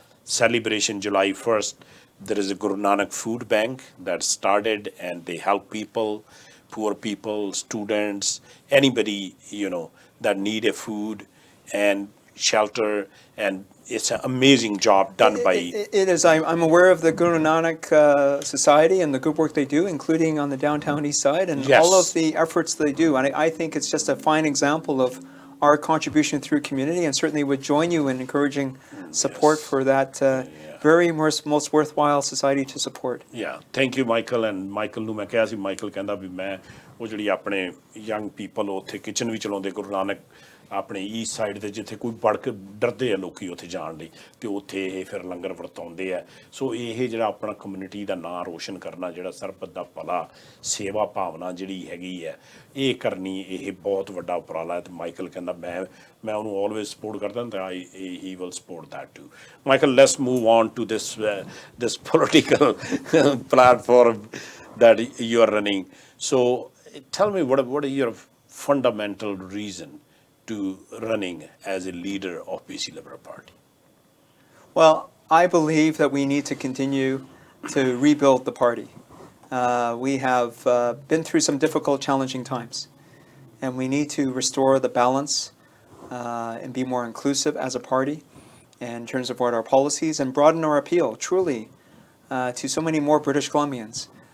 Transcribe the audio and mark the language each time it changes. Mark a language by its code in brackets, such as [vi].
[en] celebration July 1st there is a Guru Nanak food bank that started and they help people poor people students anybody that need a food and shelter and it's an amazing job done by it is. I'm aware of the Guru Nanak Society and the good work they do, including on the downtown east side, and yes. all of the efforts they do. And I think it's just a fine example of our contribution through community, and certainly would join you in encouraging support yes. for that very most worthwhile society to support. Yeah, thank you, Michael. [pa] And Michael ਨੂੰ ਮੈਂ ਕਿਹਾ ਸੀ Michael ਕਹਿੰਦਾ ਵੀ ਮੈਂ ਉਹ ਜਿਹੜੀ ਆਪਣੇ [en] young people [pa] ਉੱਥੇ kitchen ਵੀ ਚਲਾਉਂਦੇ ਗੁਰੂ ਨਾਨਕ ਆਪਣੇ ਈਸਟ ਸਾਈਡ ਤੇ ਜਿੱਥੇ ਕੋਈ ਬੜ ਕੇ ਡਰਦੇ ਆ ਲੋਕੀ ਉੱਥੇ ਜਾਣ ਲਈ ਤੇ ਉੱਥੇ ਇਹ ਫਿਰ ਲੰਗਰ ਵਰਤਾਉਂਦੇ ਆ ਸੋ ਇਹ ਜਿਹੜਾ ਆਪਣਾ ਕਮਿਊਨਿਟੀ ਦਾ ਨਾਂ ਰੋਸ਼ਨ ਕਰਨਾ ਜਿਹੜਾ ਸਰਬਤ ਦਾ ਭਲਾ ਸੇਵਾ ਭਾਵਨਾ ਜਿਹੜੀ ਹੈਗੀ ਹੈ ਇਹ ਕਰਨੀ ਇਹ ਬਹੁਤ ਵੱਡਾ ਉਪਰਾਲਾ ਹੈ ਤੇ ਮਾਈਕਲ ਕਹਿੰਦਾ ਮੈਂ ਉਹਨੂੰ ਆਲਵੇਜ਼ ਸਪੋਰਟ ਕਰਦਾ ਤਾਂ [en] He will support that too Michael let's move on to this political platform that you are running so tell me what is your fundamental reason to running as a leader of BC Liberal Party? Well, I believe that we need to continue to rebuild the party. We have been through some difficult, challenging times, and we need to restore the balance and be more inclusive as a party in terms of what our policies and broaden our appeal truly to so many more British Columbians.